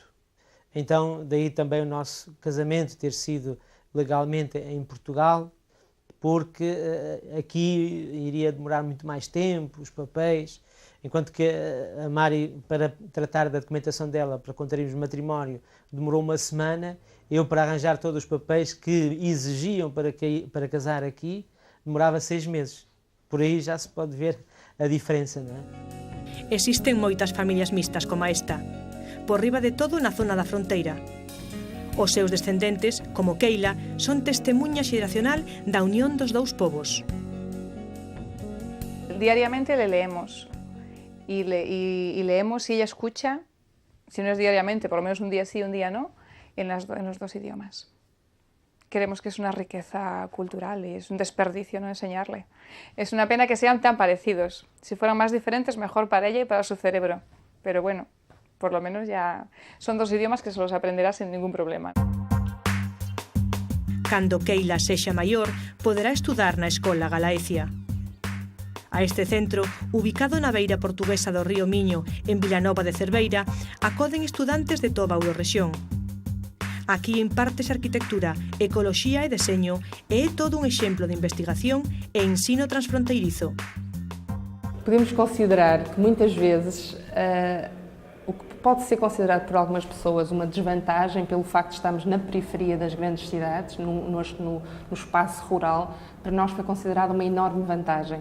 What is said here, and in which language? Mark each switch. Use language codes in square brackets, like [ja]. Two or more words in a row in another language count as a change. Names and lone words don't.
[pt] Então, daí também o nosso casamento ter sido legalmente em Portugal, porque aqui iria demorar muito mais tempo, os papéis, enquanto que a Mari, para tratar da documentação dela, para contrairmos matrimónio, demorou uma semana, eu para arranjar todos os papéis que exigiam para casar aqui, demorava 6 meses. Por aí já se pode ver a diferença, não é? [gl] Existen moitas familias mixtas como esta, por riba de todo na zona da fronteira. Os seus descendentes, como Keila, son testemunha xeracional da unión dos dous povos. [es] Diariamente le leemos y leemos y ella escucha, si no es diariamente, por lo menos un día sí, un día no, en los dos idiomas. Creemos que es una riqueza cultural y es un desperdicio no enseñarle. Es una pena que sean tan parecidos. Si fueran más diferentes, mejor para ella y para su cerebro. Pero bueno, por lo menos ya son dos idiomas que se los aprenderá sin ningún problema. [gl] Cando Keila sexa maior, poderá estudar na Escola Galaecia. A este centro, ubicado na beira portuguesa do río Miño, en Vilanova de Cerveira, acoden estudantes de toda a Eurorrexión. Aquí impártese arquitectura, ecoloxía e deseño e é todo un exemplo de investigación e ensino transfronteirizo. [pt] Podemos considerar que muitas vezes o que pode ser considerado por algumas pessoas uma desvantagem pelo facto de estarmos na periferia das grandes cidades, no espaço rural, para nós foi considerado uma enorme vantagem.